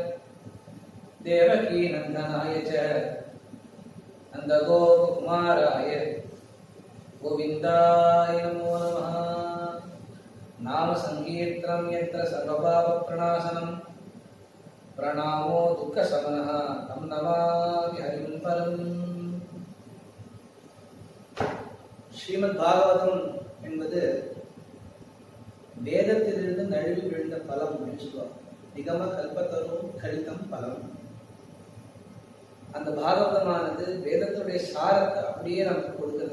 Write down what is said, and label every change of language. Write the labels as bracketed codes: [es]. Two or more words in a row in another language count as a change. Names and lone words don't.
[sa] देवकीनन्दनाय च नन्दगोपकुमाराय गोविन्दाय नमो नमः नाम संकीर्तनं यत्र सर्वपापप्रणाशनं प्रणामो दुःखशमनः तं नमामि हरिं परम् [ta] ஸ்ரீமத் பாகவதம் என்பது வேதத்திலிருந்து நழுவி விழுந்த பலம் அப்படின்னு சொல்லுவாங்க. [sa] निगम कल्पतरुं गलितं फलम्. [ta] அந்த பாகவதமானது வேதத்துடைய சாரத்தை அப்படியே நமக்கு கொடுக்கிறது.